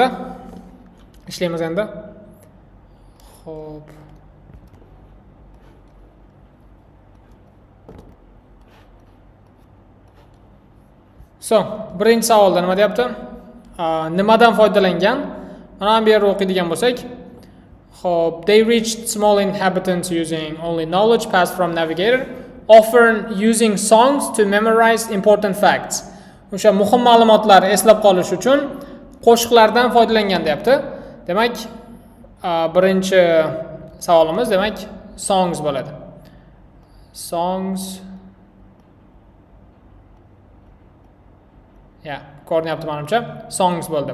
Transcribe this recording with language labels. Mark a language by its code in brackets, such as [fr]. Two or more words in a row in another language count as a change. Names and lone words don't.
[uz] Ishlaymiz endi. Xo'p. Birinchi savolda nima deyapti? Nimadan foydalangan? Mana bu yerda o'qiydigan bo'lsak, xo'p, [en] they reached small inhabitants using only knowledge passed from navigator, often using songs to memorize important facts. [uz] O'sha muhim ma'lumotlarni eslab qolish uchun qo'shiqlardan foydalangan deyapti. Demak, birinchi savolimiz demak songs bo'ladi. Songs. Ko'rinyapti menimcha. Songs bo'ldi.